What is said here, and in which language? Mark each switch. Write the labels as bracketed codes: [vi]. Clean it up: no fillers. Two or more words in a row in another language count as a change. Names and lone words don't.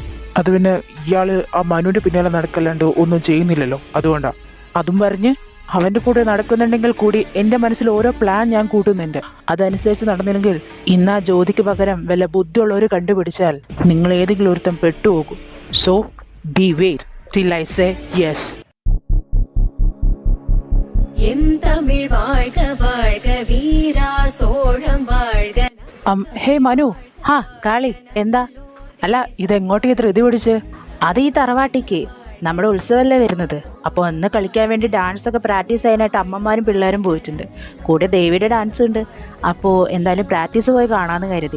[ml] അത് പിന്നെ ഇയാള് ആ മനുവിന്റെ പിന്നാലെ നടക്കല്ലാണ്ട് ഒന്നും ചെയ്യുന്നില്ലല്ലോ, അതുകൊണ്ടാ. അതും പറഞ്ഞ് അവന്റെ കൂടെ നടക്കുന്നുണ്ടെങ്കിൽ കൂടി എൻ്റെ മനസ്സിൽ ഓരോ പ്ലാൻ ഞാൻ കൂട്ടുന്നുണ്ട്. അതനുസരിച്ച് നടന്നില്ലെങ്കിൽ ഇന്ന് ആ ജ്യോതിക്ക് പകരം വല്ല ബുദ്ധിയുള്ളവർ കണ്ടുപിടിച്ചാൽ നിങ്ങൾ ഏതെങ്കിലും ഒരുത്തം പെട്ടുപോകും. [en] so be wait till I say yes. [ta] தமிழ் வாழ்க வாழ்க வீரா சோழம் வாழ்க. [ml] ഹേ മനു. കാളി, എന്താ? അല്ല, ഇതെങ്ങോട്ടേക്ക് ധൃതി പിടിച്ച്? അത് ഈ തറവാട്ടിക്ക് നമ്മുടെ ഉത്സവമല്ലേ വരുന്നത്. അപ്പോൾ ഒന്ന് കളിക്കാൻ വേണ്ടി ഡാൻസ് ഒക്കെ പ്രാക്ടീസ് ചെയ്യാനായിട്ട് അമ്മമാരും പിള്ളേരും പോയിട്ടുണ്ട്. കൂടെ ദേവിയുടെ ഡാൻസ് ഉണ്ട്. അപ്പോൾ എന്തായാലും പ്രാക്ടീസ് പോയി കാണാമെന്ന് കരുതി.